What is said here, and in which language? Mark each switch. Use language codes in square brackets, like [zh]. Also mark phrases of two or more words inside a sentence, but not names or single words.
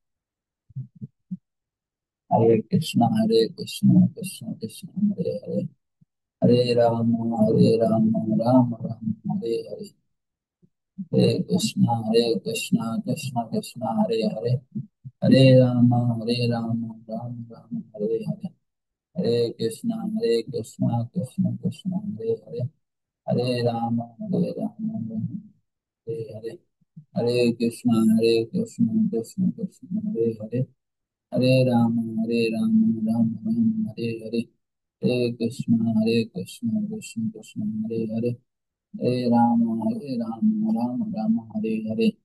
[sa] হরে কৃষ্ণ কৃষ্ণ কৃষ্ণ হরে হরে, হরে রাম রাম রাম হরে হরে, হরে কৃষ্ণ কৃষ্ণ কৃষ্ণ হরে হরে, হরে রাম রাম রাম হরে হরে, হরে কৃষ্ণ কৃষ্ণ কৃষ্ণ হরে হরে, হরে রাম রাম हरे हरे, हरे कृष्ण कृष्ण कृष्ण हरे हरे, हरे राम राम राम हरे हरे कृष्ण कृष्ण कृष्ण हरे राम राम राम हरे हरे